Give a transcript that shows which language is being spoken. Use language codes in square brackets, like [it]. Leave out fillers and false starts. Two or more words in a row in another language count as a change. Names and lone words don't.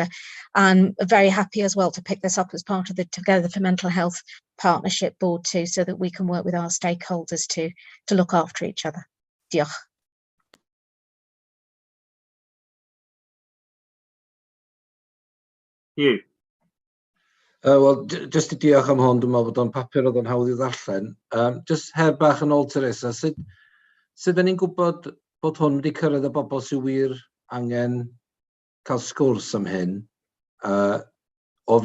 [en] I'm very happy as well to pick this up as part of the Together for Mental Health Partnership Board too, so that we can work with our stakeholders to look after each other. [cy] Diolch. [en] You. [cy] Wel, just i diolch am hwn, dwi'n meddwl bod o'n papur oedd yn hawdd i ddarllen. Just her bach yn ôl, Teresa, sut ni'n gwybod bod hwn wedi cyrraedd y bobl sy'n wir angen cael sgwrs am hyn o